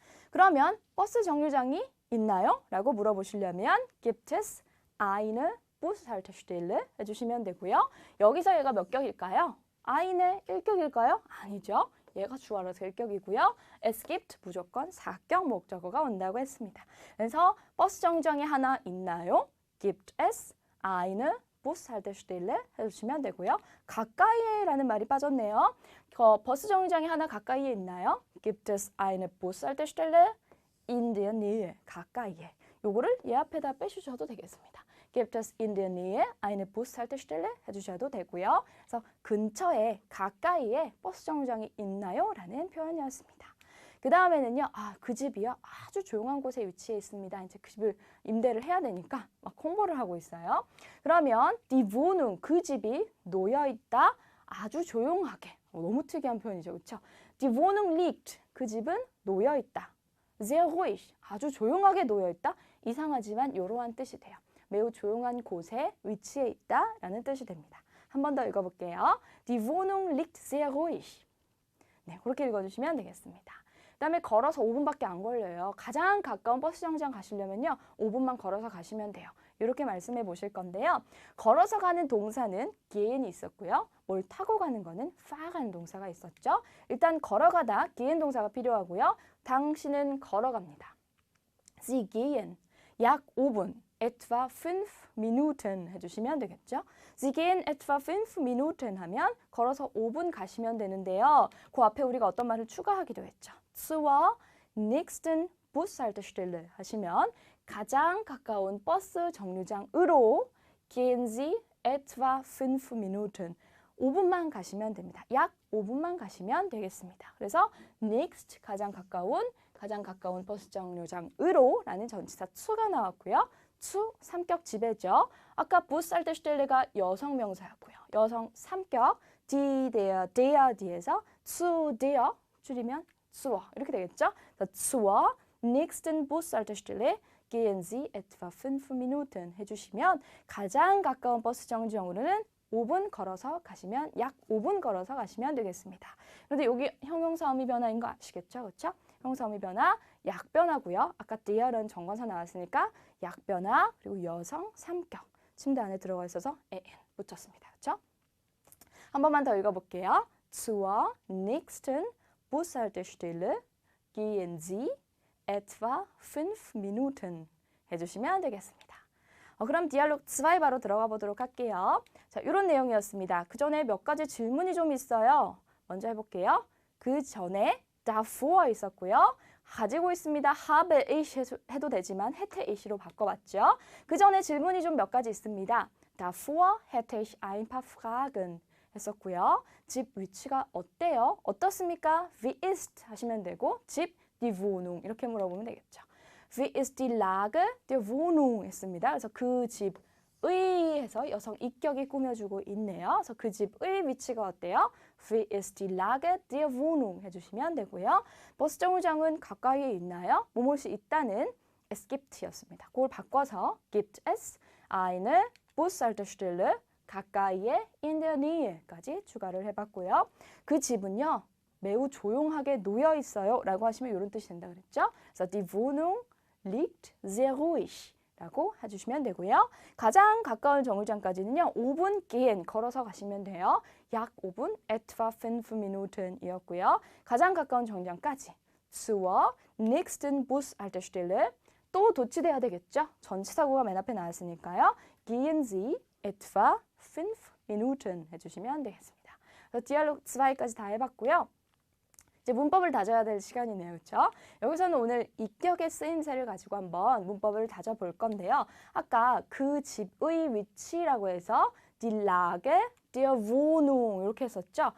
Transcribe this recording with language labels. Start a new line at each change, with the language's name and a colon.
Korean: 그러면 버스 정류장이 있나요? 라고 물어보시려면
German: gibt es eine Bushaltestelle
Korean: 해주시면 되고요. 여기서 얘가 몇 격일까요? eine 1격일까요? 아니죠. 얘가 주어라서 1격이고요.
German: es gibt
Korean: 무조건 4격 목적어가 온다고 했습니다. 그래서 버스 정류장이 하나 있나요?
German: gibt es eine Bushaltestelle
Korean: 해주시면 되고요. 가까이에라는 말이 빠졌네요. 버스 정류장이 하나 가까이에 있나요?
German: Gibt es eine Bushaltestelle in der Nähe?
Korean: 가까이에. 요거를 얘 앞에다 빼주셔도 되겠습니다.
German: Gibt es in der Nähe eine Bushaltestelle?
Korean: 해주셔도 되고요. 그래서 근처에, 가까이에 버스 정류장이 있나요? 라는 표현이었습니다. 그 다음에는요, 그 집이요. 아주 조용한 곳에 위치해 있습니다. 이제 그 집을 임대를 해야 되니까 막 홍보를 하고 있어요. 그러면
German: die Wohnung,
Korean: 그 집이 놓여 있다. 아주 조용하게. 너무 특이한 표현이죠. 그렇죠?
German: Die Wohnung liegt,
Korean: 그 집은 놓여 있다.
German: Sehr ruhig,
Korean: 아주 조용하게 놓여 있다. 이상하지만 이러한 뜻이 돼요. 매우 조용한 곳에 위치해 있다. 라는 뜻이 됩니다. 한 번 더 읽어볼게요.
German: Die Wohnung liegt sehr ruhig.
Korean: 네, 그렇게 읽어주시면 되겠습니다. 그 다음에 걸어서 5분밖에 안 걸려요. 가장 가까운 버스 정류장 가시려면요. 5분만 걸어서 가시면 돼요. 이렇게 말씀해 보실 건데요. 걸어서 가는 동사는 gehen이 있었고요. 뭘 타고 가는 거는 fahren 동사가 있었죠. 일단 걸어가다 gehen 동사가 필요하고요. 당신은 걸어갑니다.
German: Sie gehen
Korean: 약 5분,
German: etwa 5 Minuten
Korean: 해주시면 되겠죠.
German: Sie gehen etwa 5 Minuten
Korean: 하면 걸어서 5분 가시면 되는데요. 그 앞에 우리가 어떤 말을 추가하기도 했죠.
German: zur nächsten Bushaltestelle
Korean: 하시면 가장 가까운 버스 정류장으로
German: gehen Sie etwa 5 Minuten.
Korean: 5분만 가시면 됩니다. 약 5분만 가시면 되겠습니다. 그래서 next 가장 가까운 버스 정류장으로 라는 전치사 zu가 나왔고요. zu 3격 지배죠. 아까 Bushaltestelle가 여성 명사였고요. 여성 3격 die, der, die에서
German: zu der
Korean: 줄이면 zur 이렇게 되겠죠.
German: zur nächsten Bushaltestelle gehen Sie etwa 5 Minuten
Korean: 해주시면 가장 가까운 버스 정류장으로는 5분 걸어서 가시면 약 5분 걸어서 가시면 되겠습니다. 그런데 여기 형용사 의미 변화인 거 아시겠죠? 그렇죠? 형용사 의미 변화, 약 변화고요. 아까 dear은 정관사 나왔으니까 약 변화 그리고 여성 3격 침대 안에 들어가 있어서 en 붙였습니다. 그렇죠? 한 번만 더 읽어볼게요.
German: zur nächsten Bushaltestelle gehen Sie etwa 5 Minuten
Korean: 해주시면 되겠습니다. 그럼 디알로그 2 바로 들어가 보도록 할게요. 자, 이런 내용이었습니다. 그 전에 몇 가지 질문이 좀 있어요. 먼저 해볼게요. 그 전에 davor 있었고요. 가지고 있습니다.
German: habe ich
Korean: 해도 되지만
German: hätte ich
Korean: 로 바꿔봤죠. 그 전에 질문이 좀 몇 가지 있습니다.
German: davor hätte ich ein paar Fragen
Korean: 했었고요. 집 위치가 어때요? 어떻습니까?
German: Wie ist
Korean: 하시면 되고 집
German: die Wohnung
Korean: 이렇게 물어보면 되겠죠.
German: Wie ist die Lage der Wohnung
Korean: 했습니다. 그래서 그 집의 해서 여성 입격이 꾸며주고 있네요. 그래서 그 집의 위치가 어때요?
German: Wie ist die Lage der Wohnung
Korean: 해주시면 되고요. 버스 정류장은 가까이에 있나요? 무엇이 있다는 es gibt였습니다. 그걸 바꿔서
German: gibt es eine Bushaltestelle
Korean: 가까이에
German: in der Nähe
Korean: 까지 추가를 해봤고요. 그 집은요. 매우 조용하게 놓여 있어요 라고 하시면 이런 뜻이 된다 그랬죠. 그래서
German: die Wohnung liegt sehr ruhig
Korean: 라고 해주시면 되고요. 가장 가까운 정류장까지는요. 5분 gehen 걸어서 가시면 돼요. 약 5분
German: etwa 5 Minuten
Korean: 이었고요. 가장 가까운 정류장까지
German: zur nächsten Bushaltestelle
Korean: 또 도치돼야 되겠죠. 전치사구가 맨 앞에 나왔으니까요.
German: Gehen Sie etwa 5 Minuten
Korean: 해주시면 되겠습니다. 그래서 디알로그 2까지 다 해봤고요. 이제 문법을 다져야 될 시간이네요. 그렇죠? 여기서는 오늘 입격의 쓰임새를 가지고 한번 문법을 다져볼 건데요. 아까 그 집의 위치라고 해서
German: die Lage der Wohnung
Korean: 이렇게 했었죠.